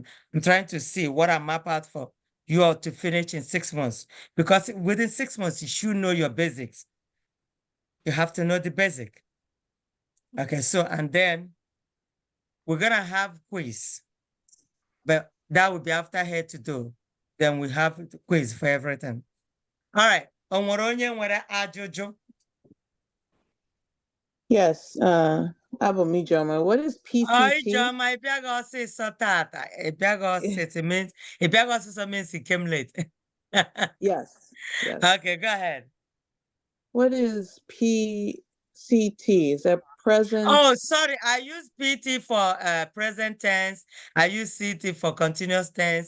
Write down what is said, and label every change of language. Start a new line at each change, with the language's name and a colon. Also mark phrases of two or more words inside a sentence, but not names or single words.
English: I'm trying to see what I map out for you all to finish in 6 months, because within 6 months, you should know your basics. You have to know the basic. Okay, so, and then we're gonna have quiz, but that will be after head to do. Then we have quiz for everything. All right,
Igbo: onwere onye nwere ajụjụ?
English: Yes, Abum Ijoma, what is PCT?
Igbo: Ijoma, ị bịaghị ọsịsọ tata. Ị bịaghị ọsịsọ,
English: it means you came late. Yes, yes. Okay, go ahead. What is PCT? Is that present? Oh, sorry. I use PT for present tense. I use CT for continuous tense.